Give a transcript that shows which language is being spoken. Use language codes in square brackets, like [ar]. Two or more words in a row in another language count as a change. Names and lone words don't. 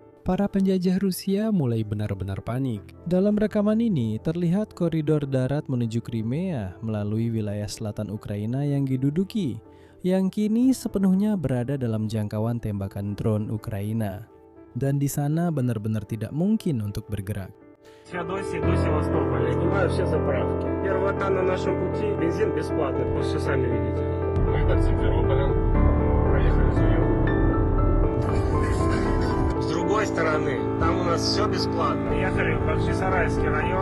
[id] para penjajah Rusia mulai benar-benar panik. Dalam rekaman ini, terlihat koridor darat menuju Crimea melalui wilayah selatan Ukraina yang diduduki, yang kini sepenuhnya berada dalam jangkauan tembakan drone Ukraina. Dan di sana benar-benar tidak mungkin untuk bergerak. [ru] Феодосии до Севастополя. Снимаю все заправки. Первая на нашем пути. Бензин бесплатный. Вы все сами видите. Мы под Симферополем проехали Зуев. С другой стороны, там у нас все бесплатно. Ехали в Бахчисарайский район.